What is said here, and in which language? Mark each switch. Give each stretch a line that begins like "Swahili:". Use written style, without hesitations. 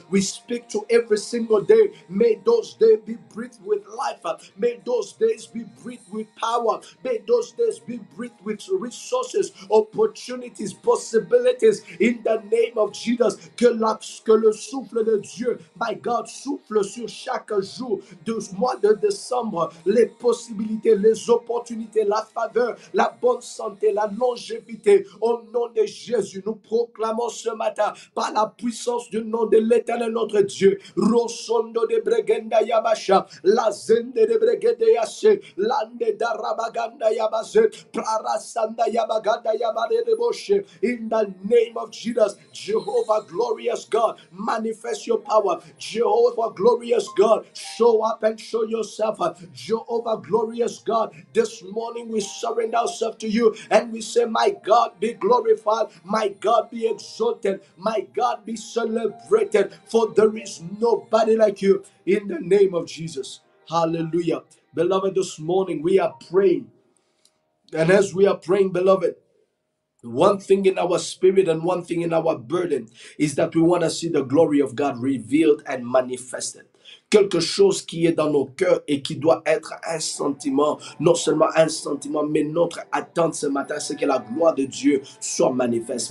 English: We speak to every single day. May those days be breathed with life. May those days be breathed with power. May those days be breathed with resources, opportunities, possibilities. In the name of Jesus,
French: que le souffle de Dieu,
English: my God,
French: souffle sur chaque jour du mois de décembre. Les possibilités, les opportunités, la faveur, la bonne santé, la longévité. Au nom de Jésus, nous proclamons ce matin, par la puissance du nom de l'Éternel notre Dieu, Rosondo de Bregenda Yabasha, la Zende de Bregede Yashe, Lande Darabaganda Yabase, Prarasanda Yabaganda Yabade de Boshe.
English: In the name of Jesus, Jehovah, glorious God, manifest your power. Jehovah, glorious God, show up and show yourself. Jehovah, glorious God, this morning we surrender ourselves to you and we say, my God, be glorified, my God, be exalted, my God, be celebrated, for there is nobody like you, in the name of Jesus. Hallelujah. Beloved, this morning we are praying, and as we are praying, beloved, one thing in our spirit and one thing in our burden is that we want to see the glory of God revealed and manifested.
French: Quelque chose qui est dans nos cœurs et qui doit être un sentiment, non seulement un sentiment, mais notre attente ce matin, c'est que la gloire de Dieu soit manifeste.